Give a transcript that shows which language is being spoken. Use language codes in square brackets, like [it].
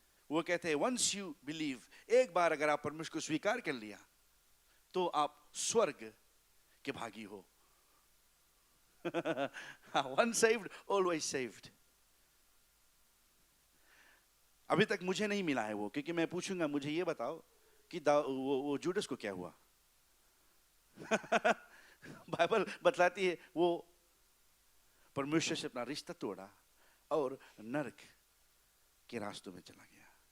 [hi] वो कहते हैं [en] once you believe, [hi] एक बार अगर आप परमेश्वर को स्वीकार कर लिया तो आप स्वर्ग के भागी हो। [en] Once saved, always saved. [hi] अभी तक मुझे नहीं मिला है वो, क्योंकि मैं पूछूंगा मुझे ये बताओ कि वो जूडस को क्या हुआ। बाइबल बतलाती है वो परमेश्वर से अपना रिश्ता तोड़ा और नरक के रास्तों में चला गया।